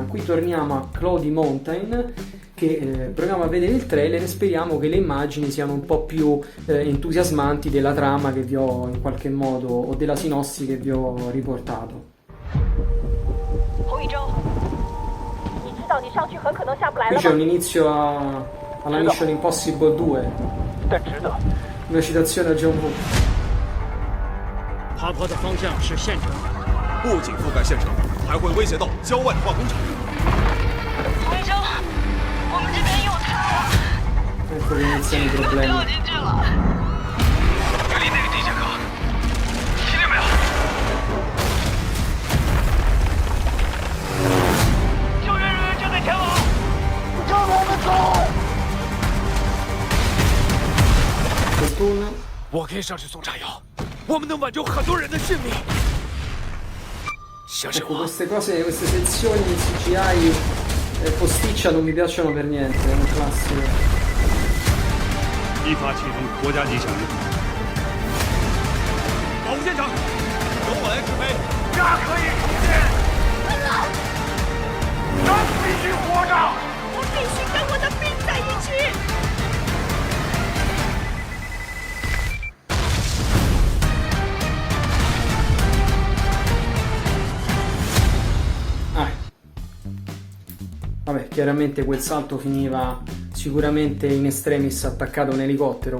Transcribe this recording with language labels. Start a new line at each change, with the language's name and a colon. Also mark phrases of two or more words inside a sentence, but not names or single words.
Italian: Qui torniamo a Cloudy Mountain, che proviamo a vedere il trailer e speriamo che le immagini siano un po' più entusiasmanti della trama che vi ho in qualche modo, o della sinossi che vi ho riportato. Qui c'è un inizio alla Mission Impossible 2, una citazione a John Woo.
Chinese: 爬坡的方向是县城，不仅覆盖县城，还会威胁到郊外的化工厂。洪一中，我们这边有他了，
Italian: Ecco che iniziano i
Chinese: 都
Italian: problemi.
Chinese: 掉进去了。距离那个地下坑，听见没有？救援人员正在前往，跟我们走。
Italian: Fortuna.
Chinese: 我可以上去送炸药，我们能挽救很多人的性命。相信
Italian: Ecco,
Chinese: 我。
Italian: queste cose, queste sezioni di CGI posticcia non mi piacciono per niente, è un classico.
Chinese: 依法启动国家级响应。保护现场，由我来指挥。大可以出现。快走！ 须活着！我必须跟我的兵在一起。
Italian: Vabbè, chiaramente quel salto finiva sicuramente in extremis attaccato a un elicottero.